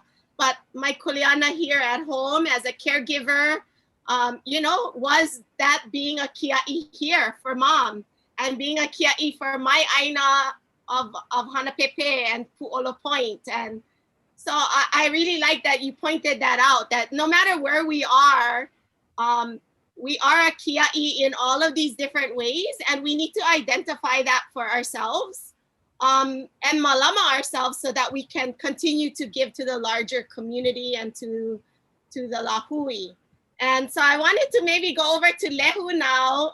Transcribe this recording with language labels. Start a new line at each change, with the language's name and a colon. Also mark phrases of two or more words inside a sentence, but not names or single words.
English: But my kuleana here at home as a caregiver, was that being a kia'i here for mom and being a kia'i for my aina of Hanapepe and Pu'olo Point. And So I really like that you pointed that out, that no matter where we are a kiaʻi in all of these different ways, and we need to identify that for ourselves and malama ourselves so that we can continue to give to the larger community and to the lāhui. And so I wanted to maybe go over to Lehu now.